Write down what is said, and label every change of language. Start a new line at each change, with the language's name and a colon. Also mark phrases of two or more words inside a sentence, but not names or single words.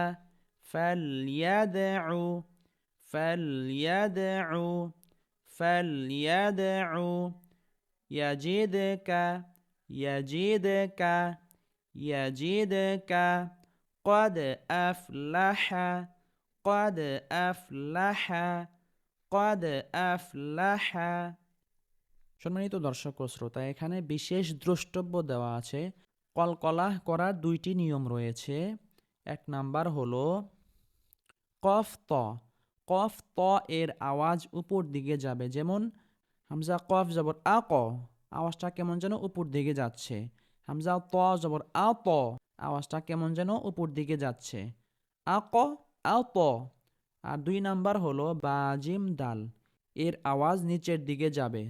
Arabic: فليدع، فليدع، فليدع. يجدك، يجدك، يجدك. قد أفلح، قد أفلح، قد أفلح.
Bangla: সম্মানিত দর্শক ও শ্রোতা, এখানে বিশেষ দ্রষ্টব্য দেওয়া আছে। কলকলাহ করার দুইটি নিয়ম রয়েছে। এক নাম্বার হলো কফ ত, কফ ত এর আওয়াজ উপর দিকে যাবে। যেমন হামজা কফ জবর আ ক, আওয়াজটা কেমন যেন উপর দিকে যাচ্ছে। হামজা ত জবর আ ত, আওয়াজটা কেমন যেন উপর দিকে যাচ্ছে। আ ক, আ ত। আর দুই নাম্বার হলো বা জিম দাল, এর আওয়াজ নিচের দিকে যাবে।